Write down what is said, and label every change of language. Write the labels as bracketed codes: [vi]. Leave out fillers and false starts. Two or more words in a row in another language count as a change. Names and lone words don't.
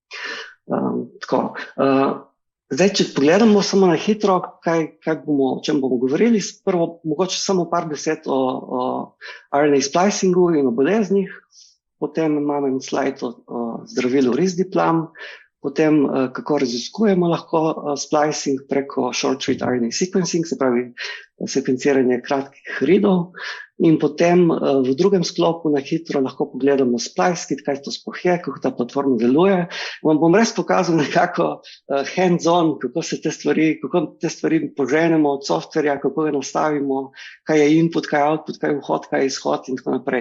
[sl] Zdaj, če pogledamo samo na hitro, o čem bomo govorili, prvo mogoče samo par besed o RNA splicingu in o boleznih, potem imamo en slajd o zdravilu Risdiplam, potem kako raziskujemo lahko splicing preko [en] short-read RNA sequencing, [sl] se pravi sekvenciranje kratkih ridov, in potem v drugem sklopu na hitro lahko pogledamo SpliceKit, kaj to sploh je, kako ta platforma deluje. Vam bom res pokazal nekako hands-on, kako te stvari poženemo od softverja, kako ga nastavimo, kaj je input, kaj je output, kaj je vhod, kaj je izhod in tako naprej.